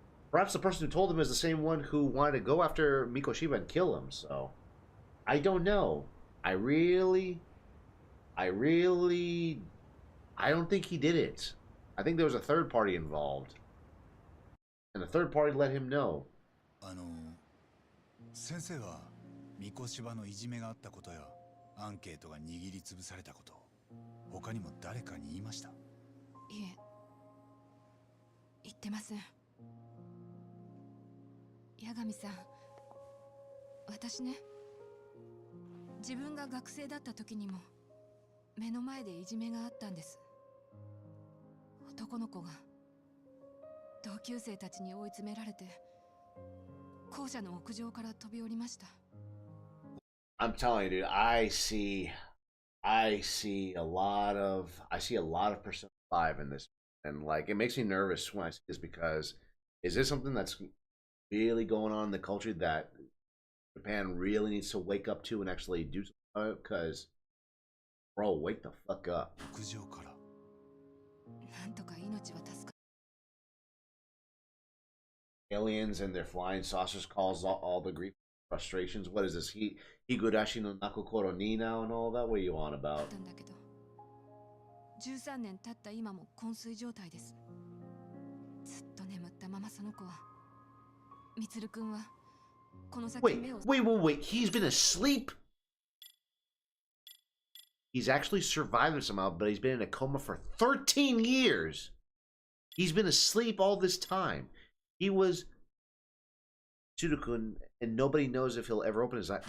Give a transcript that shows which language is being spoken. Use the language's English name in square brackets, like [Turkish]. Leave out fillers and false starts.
[English] Perhaps the person who told him is the same one who wanted to go after Mikoshima and kill him, so... I don't know. I don't think he did it. I think there was a third party involved. And the third party let him know. [Japanese] 先生は三越芝のいじめがあったことやアンケートが握りつぶされたこと他にも誰かに言いました？いえ、言ってません。八神さん、私ね、自分が学生だった時にも目の前でいじめがあったんです。男の子が同級生たちに追い詰められて校舎の屋上から飛び降りました。 [English] I'm telling you, dude, I see a lot of Persona 5 in this, and like it makes me nervous when I see this because is this something that's really going on in the culture that Japan really needs to wake up to and actually do something about it? Because, bro, wake the fuck up. [Japanese] 屋上から。なんとか命は助か。 [English] Aliens and their flying saucers cause all the grief frustrations. What is this? Higurashi no Nakokoro ni now and all that? What are you on about? [Japanese] 13年経った今も昏睡状態です。ずっと眠ったままその子は。みつるくんはこの先目を。 [English] Wait. He's been asleep? He's actually survived it somehow, but he's been in a coma for 13 years. He's been asleep all this time. He was Tsudokun, and nobody knows if he'll ever open his eyes.